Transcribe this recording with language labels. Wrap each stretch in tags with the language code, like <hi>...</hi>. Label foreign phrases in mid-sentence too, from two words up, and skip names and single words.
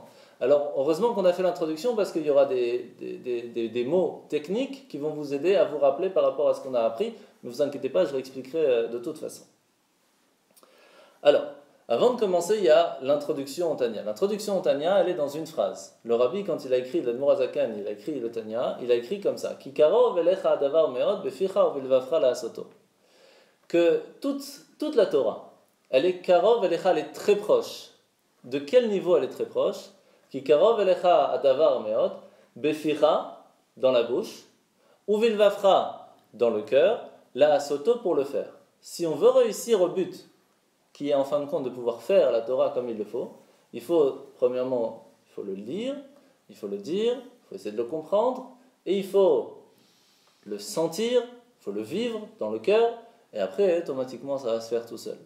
<fr>Alors heureusement qu'on a fait l'introduction parce qu'il y aura des mots techniques qui vont vous aider à vous rappeler par rapport à ce qu'on a appris. Ne vous inquiétez pas, je réexpliquerai de toute façon. Alors, avant de commencer, il y a l'introduction au Tanya. L'introduction au Tanya, elle est dans une phrase. Le Rabbi, quand il a écrit l'Admor HaZaken, il a écrit le Tanya, il a écrit comme ça.</fr> <he>כי קרוב אליך הדבר מאד בפיך ובלבבך לעשתו.</he> <fr>Que toute la Torah, elle est</fr> <he>קרוב אליך,</he> <fr>elle est très proche. De quel niveau elle est très proche?</fr> <he>כי קרוב אליך הדבר מאד בפיך,</he> <fr>dans la bouche, uvilvavcha, dans le cœur, la'asoto, pour le faire. Si on veut réussir au but, qui est en fin de compte de pouvoir faire la Torah comme il le faut, il faut, premièrement, il faut le lire, il faut le dire, il faut essayer de le comprendre, et il faut le sentir, il faut le vivre dans le cœur, et après, automatiquement, ça va se faire tout seul.</fr>